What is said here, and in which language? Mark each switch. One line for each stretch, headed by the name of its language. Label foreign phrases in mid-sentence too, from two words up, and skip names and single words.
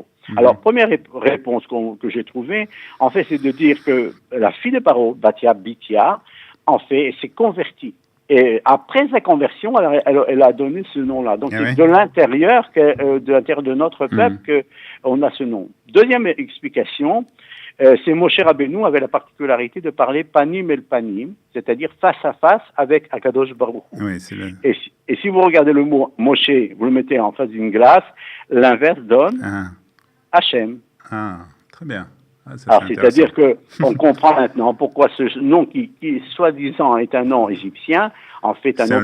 French: Alors, première réponse que j'ai trouvée, en fait, c'est de dire que la fille de Paro, Batia Bitia, en fait, s'est convertie. Et après sa conversion, elle a donné ce nom-là. Donc, c'est de l'intérieur de notre peuple qu'on a ce nom. Deuxième explication, c'est Moshe Rabbeinu avait la particularité de parler
Hebrew: פנים אל פנים,
French: c'est-à-dire face à face avec Akadosh Baruch Hu. Et si vous regardez le mot Moshe, vous le mettez en face d'une glace, l'inverse donne Hachem. Très bien. Alors, c'est-à-dire qu'on comprend maintenant pourquoi ce nom qui soi-disant est un nom égyptien, en fait un nom